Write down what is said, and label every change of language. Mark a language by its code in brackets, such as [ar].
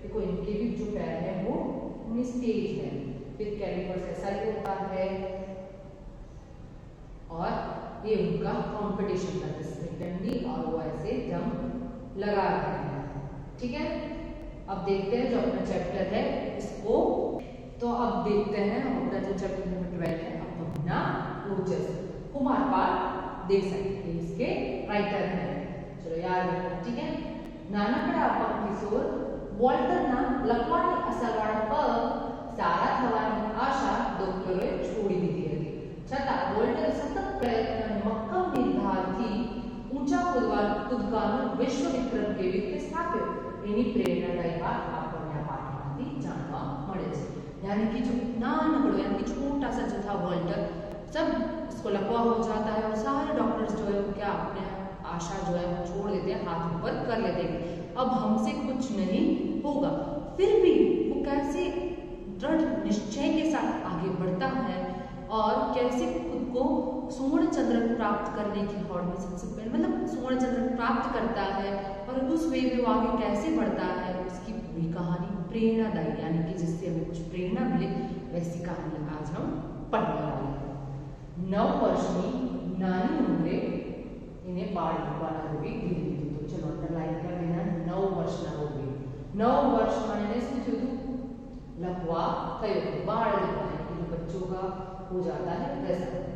[hi] देखो, इनके भी जो पैर है वो स्टेज है, फिर कैलिपर्स ऐसा ही होता है और ये उनका कंपटीशन था जिसमें डंडी और वो ऐसे जंप लगा रहे हैं। ठीक है, अब देखते हैं जो अपना चैप्टर है इसको। तो अब देखते हैं हम अपना जो चैप्टर नंबर 12 है अपना ओजस, कुमारपाल देसाई इसके राइटर हैं। चलो याद रखना, ठीक है। [gu] નાનકડા અપંગ કિશોર વોલ્ટરના લખવાની અસરવાળા પગ સારા થવાની આશા ડોક્ટરોએ છોડી દીધી હતી, છતાં વોલ્ટર સતત પ્રયત્ન અને મક્કમ નિર્ધારથી ઊંચા કૂદકાનું વિશ્વ વિક્રમ કેવી રીતે સ્થાપ્યો એની પ્રેરણાદાયી વાત આપણને આ પાઠમાંથી જાણવા મળે છે। [hi] यानी कि जो नानकड़ो यानी कि छोटा सा जो था वॉल्टर, सब उसको लकवा हो जाता है और सारे डॉक्टर्स जो है वो क्या अपने आशा जो है वो छोड़ देते हैं, हाथ ऊपर कर लेते हैं, अब हमसे कुछ नहीं होगा। फिर भी वो कैसे दृढ़ निश्चय के साथ आगे बढ़ता है और कैसे खुद को स्वर्ण चंद्रक प्राप्त करने की हौड़ में सबसे पहले मतलब स्वर्ण चंद्रक प्राप्त करता है और उस वे में वो आगे कैसे बढ़ता है, उसकी पूरी कहानी प्रेरणादायी, यानी कि जिससे हमें कुछ प्रेरणा मिले, वैसी कहानी आज हम पढ़ने वाले हैं। [gu] 9 વર્ષની નાની ઉંમરે એને બાળ લખવાના રોગે ધીરે ધીરે, [hi] તો ચલો અંડરલાઈન कर देना, [gu] 9 વર્ષના [hi] हो गई। [gu] 9 વર્ષમાં એને શું થયું હતું, લખવા થયો, બાળ લખવા એટલે [hi] બચ્ચों का हो जाता है वैसा।